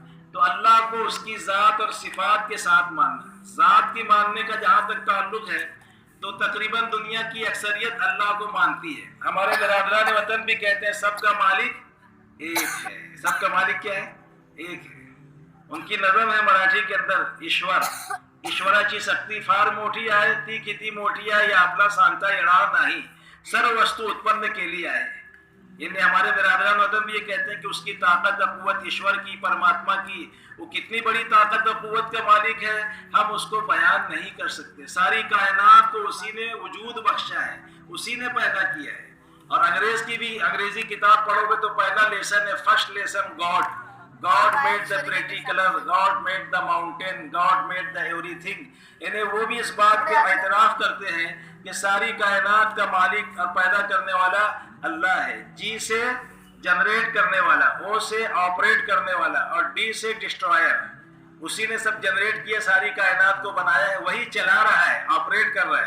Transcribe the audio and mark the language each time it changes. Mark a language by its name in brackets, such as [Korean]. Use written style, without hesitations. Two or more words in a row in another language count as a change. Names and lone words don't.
[Urdu] تو اللہ کو اس کی ذات اور صفات کے ساتھ ماننا، ذات کی ماننے کا جہاں تک تعلق ہے تو تقریباً دنیا کی اکثریت اللہ کو مانتی ہے. ہمارے برادران وطن بھی کہتے ہیں سب کا مالک ایک ہے. سب کا مالک کیا ہے؟ ایک ہے. ان کی نظم ہے مراٹھی کے اندر [Marathi] ایشوراची शक्ती फार मोठी आहे, ती किती मोठी आहे आपला सांगता येणार नाही, सर्व वस्तू उत्पन्न केली आहे. [Urdu] یعنی ہمارے برادران وطن بھی یہ کہتے ہیں کہ اس کی طاقت اور قوت ایشور کی، پرماتما کی، وہ کتنی بڑی طاقت اور قوت کا مالک ہے ہم اس کو بیان نہیں کر سکتے. ساری کائنات کو اسی نے وجود بخشا ہے، اسی نے پیدا کیا ہے. اور انگریز کی بھی انگریزی کتاب پڑھو گے تو پہلا لیسن ہے، [English] first lesson God made the pretty color, God made the mountain, God made the everything. [Urdu] یعنی وہ بھی اس بات پہ اعتراف کرتے ہیں کہ ساری کائنات کا مالک اور پیدا کرنے والا اللہ ہے. جی سے جنریٹ کرنے والا، او سے آپریٹ کرنے والا اور ڈی سے ڈسٹرائر. اسی نے سب جنریٹ کیا، ساری کائنات کو بنایا ہے، وہی چلا رہا ہے، آپریٹ کر رہا ہے.